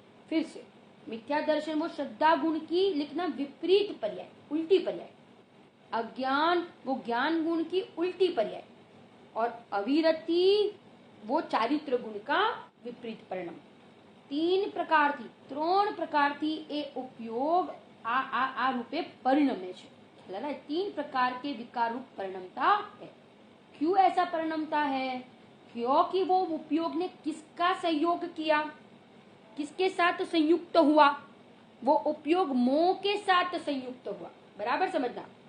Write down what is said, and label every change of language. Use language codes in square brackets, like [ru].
[hi] फिर से मिथ्या दर्शन वो श्रद्धा गुण की लिखना विपरीत पर्याय, उल्टी पर्याय. अज्ञान वो ज्ञान गुण की उल्टी पर्याय, और अविरति वो चारित्र गुण का विपरीत परिणाम. [gu] 3 प्रकारથી એ ઉપયોગ આ રૂપે પરિણમે છે. [hi] 3 प्रकार के विकार रूप परिणमता है. क्यों ऐसा परिणमता है? क्योंकि वो उपयोग ने किसका संयोग किया, किसके साथ संयुक्त हुआ? वो उपयोग मोह के साथ संयुक्त हुआ. बराबर समझना.